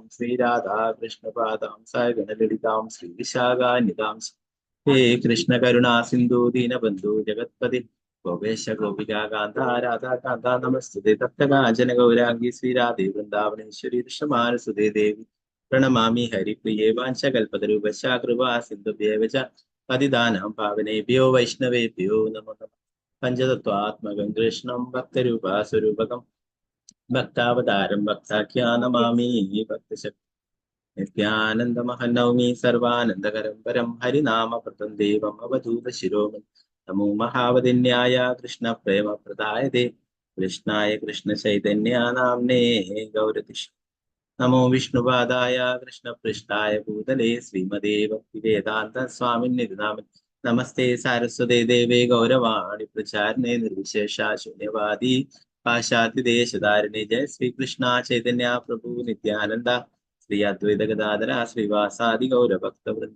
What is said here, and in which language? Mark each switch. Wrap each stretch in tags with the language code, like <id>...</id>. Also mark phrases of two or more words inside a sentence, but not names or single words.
<sa>ശ്രീരാധാ കൃഷ്ണപാദാം സഗണലളിതാം ശ്രീവിശാഖാന്വിതാം ഹേ കൃഷ്ണ കരുണാ സിന്ധു ദീനബന്ധു ജഗത്പതി ഗോപേശ ഗോപികാ കാന്ത രാധാ കാന്ത നമസ്തുതേ തപ്തകാഞ്ചന ഗൗരാംഗി ശ്രീരാധേ വൃന്ദാവനേശ്വരി കൃഷ്ണമാനസുതേ ദേവി പ്രണമാമി ഹരിപ്രിയേ വാഞ്ചകൽപതരൂപശ കൃപാ സിന്ധുഭ്യേവ ച പതിദാനം പാവനേഭ്യോ വൈഷ്ണവേഭ്യോ നമോ നമഃ. പഞ്ചതത്വാത്മകം കൃഷ്ണം ഭക്തരൂപാസ്വരൂപകം ഭക്താവതാരം ഭക്താഖ്യാനമാമി ഭക്തശക്തി നിത്യാനന്ദമഹം നൗമി സർവാനന്ദകരം പരം ഹരിനാമപ്രദം ദേവം അവധൂത ശിരോമണി നമോ മഹാവതിന്യായ കൃഷ്ണ പ്രേമ പ്രദായതേ കൃഷ്ണായ കൃഷ്ണ ചൈതന്യ നാമ്നേ ഗൗരതിഷ് നമോ വിഷ്ണുപാദായ കൃഷ്ണപൃഷ്ഠായ ഭൂതലേ ശ്രീമതേ ഭക്തിവേദാന്ത സ്വാമിന്യതി നാമൻ നമസ്തേ സാരസ്വതേ ദേവേ ഗൗരവാണി പ്രചാരണേ നിർവിശേഷ ശൂന്യവാദി പാശ്ചാത്യദേശധാരിണി ജയ ശ്രീകൃഷ്ണ ചൈതന്യ പ്രഭു നിത്യാനന്ദ ശ്രീ അദ്വൈത ഗദാധര ശ്രീവാസാദി ഗൗരഭക്തവൃന്ദ.</sa>